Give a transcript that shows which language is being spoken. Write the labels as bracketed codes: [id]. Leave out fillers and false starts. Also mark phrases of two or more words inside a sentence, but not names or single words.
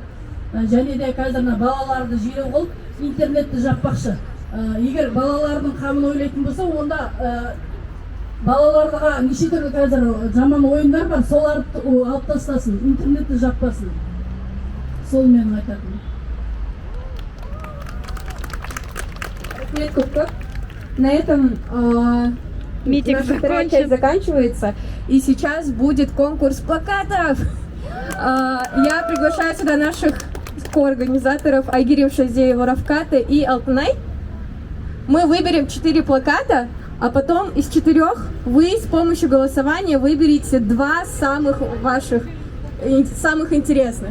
[kk] Және де қазір балаларды жиі қылып интернетті жаппақшы. Егер балалардың қамын ойлайтын болса, онда балаларға неше түрлі қазір жаман ойындар бар, соларды алып тастасын, интернетті жаппасын. Сол менің айтатыным. [ru] Нет кубков. На этом Митинг наша вторая часть заканчивается. И сейчас будет конкурс плакатов. Я приглашаю сюда наших коорганизаторов Айгерим Шазеева, Равката и Алтынай. Мы выберем 4 плаката, а потом из 4 вы с помощью голосования выберете 2 самых интересных.